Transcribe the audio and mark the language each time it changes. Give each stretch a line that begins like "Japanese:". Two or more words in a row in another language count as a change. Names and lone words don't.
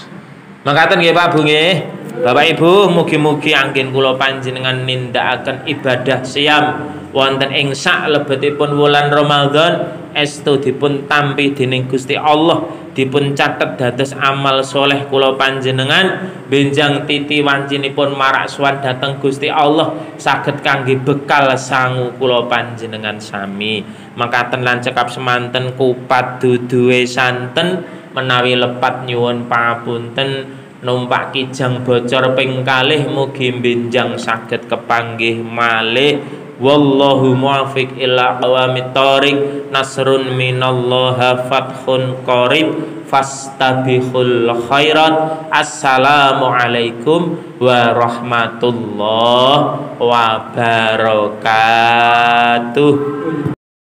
Javanese: Makaten nggih Pak Bu nggih. Bapak Ibu, mugi-mugi anggen kula panjenengan nindakaken ibadah siam wonten ing sak lebetipun wulan Ramadan estu dipun tampi dening Gusti Allah, dipun catet dados amal soleh kula panjenengan, benjang titi wancinipun marak suwan dhateng Gusti Allah saged kangge bekal sangu kula panjenengan sami. Makaten lan cekap semanten kupat duduhe santen menawi lepat nyuwun pangapunten. Numpak kijang bocor ping kalih mugi benjang saged kepanggih malih.
Arabic: والله الموفق إلى أقوم الطريق. نصر من الله وفتح قريب. فاستبقوا الخيرات. السلام عليكم ورحمة الله وبركاته.